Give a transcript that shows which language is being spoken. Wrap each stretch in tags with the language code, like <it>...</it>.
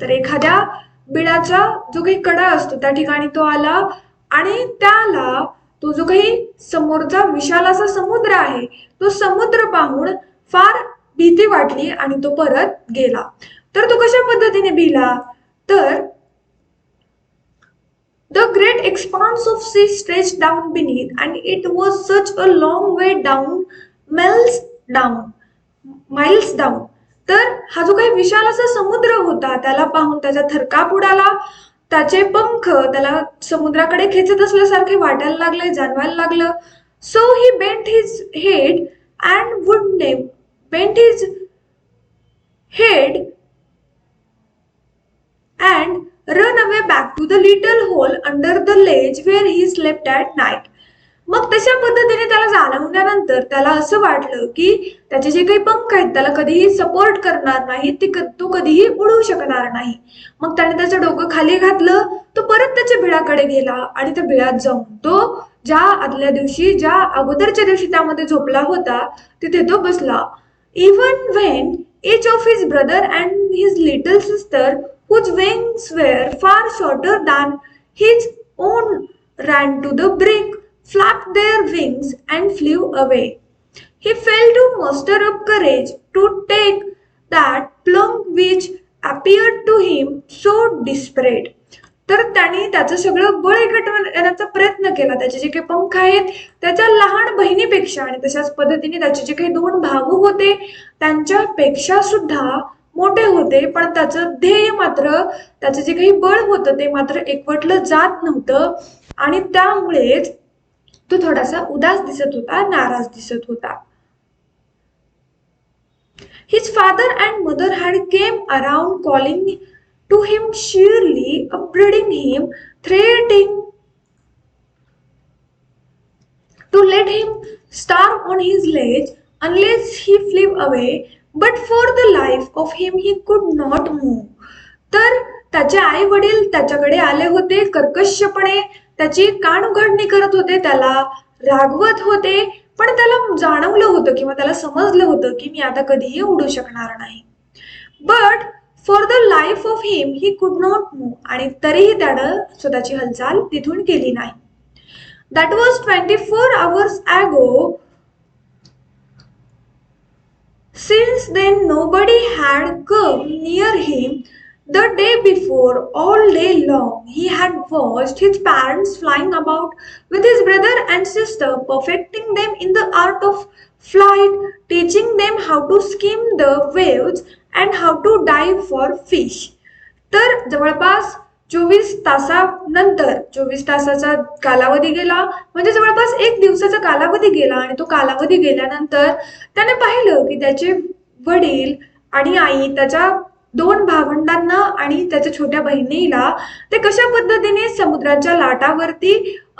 <mr>तर एखाद्या बिळाचा जो काही कडा असतो त्या ठिकाणी तो आला आणि त्याला तो जो काही समोरचा विशाल असा समुद्र आहे तो समुद्र पाहून फार भीती वाटली आणि तो परत गेला. तर तो कशा पद्धतीने भिला तर</mr> <en>The great great expanse of sea stretched down beneath, and it was such a long way down, miles down, miles down.</en> <mr>तर हा जो काही विशाल असा समुद्र होता त्याला पाहून त्याचा थरकाप उडाला. त्याचे पंख त्याला समुद्राकडे खेचत असल्यासारखे वाटायला लागले, जाणवायला लागलं.</mr> <en>So he bent his head and would bent his head and run away back to the little hole under the ledge where he slept at night.</en> <mr>मग तशा पद्धतीने त्याला जाणवल्यानंतर त्याला असं वाटलं की त्याचे जे काही पंख आहेत त्याला कधीही सपोर्ट करणार नाही, तो कधीही उडू शकणार नाही. मग त्याने त्याचं डोकं खाली घातलं, तो परत त्याच्या बिळाकडे गेला आणि त्या बिळात जाऊन तो ज्या आदल्या दिवशी ज्या अगोदरच्या दिवशी त्यामध्ये झोपला होता तिथे तो बसला.</mr> <en>Even when each of his brother and his little sister, whose wings were far shorter than his own, ran to the brink, flapped their wings and flew away. He failed to muster up courage to take that plunge which appeared to him so desperate.</en> <mr>तर त्याने त्याचं सगळं बळ एकवटण्याचा प्रयत्न केला. त्याचे जे काही पंख आहेत त्याच्या लहान बहिणीपेक्षा आणि तशाच पद्धतीने त्याचे जे काही 2 भाऊ होते त्यांच्यापेक्षा सुद्धा मोठे होते, पण त्याचं ध्येय मात्र त्याचं जे काही बळ होतं ते मात्र एकवटलं जात नव्हतं आणि त्यामुळेच तो थोडासा उदास दिसत होता, नाराज दिसत होता.</mr> <en>His father and mother had came around calling to him cheerily, upbraiding him, threatening to let him starve on his ledge unless he flew away, but for the life of him he could not move.</en> <mr>तर त्याचे आई वडील त्याच्याकडे आले होते, कर्कशपणे त्याची कानउघडणी करत होते, त्याला रागवत होते, पण त्याला जाणवलं होतं किंवा त्याला समजलं होतं की मी आता कधीही उडू शकणार नाही.</mr> <en>but for the life of him he could not move,</en> <mr>आणि तरीही त्यानं स्वतःची हालचाल तिथून केली नाही.</mr> <en>That was 24 hours ago. Since then nobody had come near him. The day before, all day long, he had watched his parents flying about with his brother and sister, perfecting them in the art of flight, teaching them how to skim the waves and how to dive for fish.</en> <mr>तर जवळपास 24 तासानंतर 24 तासाचा कालावधी गेला, म्हणजे जवळपास 1 दिवसाचा कालावधी गेला, आणि तो कालावधी गेल्यानंतर त्याने पाहिलं की त्याचे वडील आणि आई त्याच्या 2 भावंडांना आणि त्याच्या छोट्या बहिणीला ते कशा पद्धतीने समुद्राच्या लाटावरती</mr>